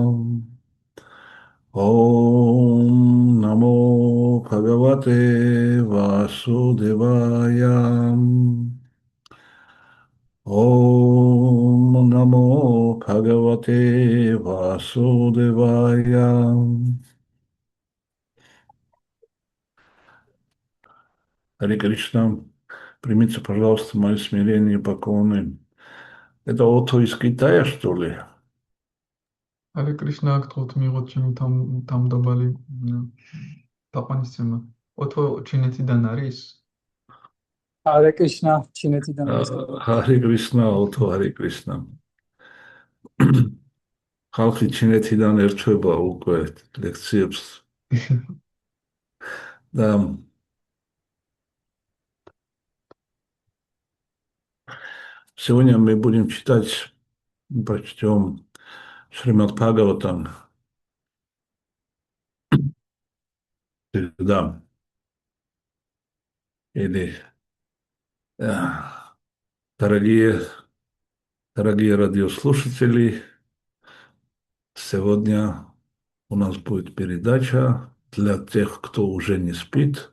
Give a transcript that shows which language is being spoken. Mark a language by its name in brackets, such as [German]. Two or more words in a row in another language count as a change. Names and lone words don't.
[Sanskrit] ॐ नमो भगवते वासुदेवाय. ॐ नमो भगवते वासुदेवाय. [Russian] Харе Кришна, примите, пожалуйста, мое смирение и поклоны. Это Ото из Китая, что ли? [Georgian] Hare Krishna, გთხოვთ მიიღოთ ჩემი თავმდაბალი თაყვანისცემა. ოთო ჩინეთიდან არის? Hare Krishna, ჩინეთიდან არის. [Russian] Харе Кришна, Ото, Харе Кришна. [Georgian] ხალხი ჩინეთიდან ერთვება უკვე ლექციებს და [Russian] сегодня мы будем читать, прочтем Шримад Бхагаватам. Всегда. Или дорогие радиослушатели, сегодня у нас будет передача для тех, кто уже не спит.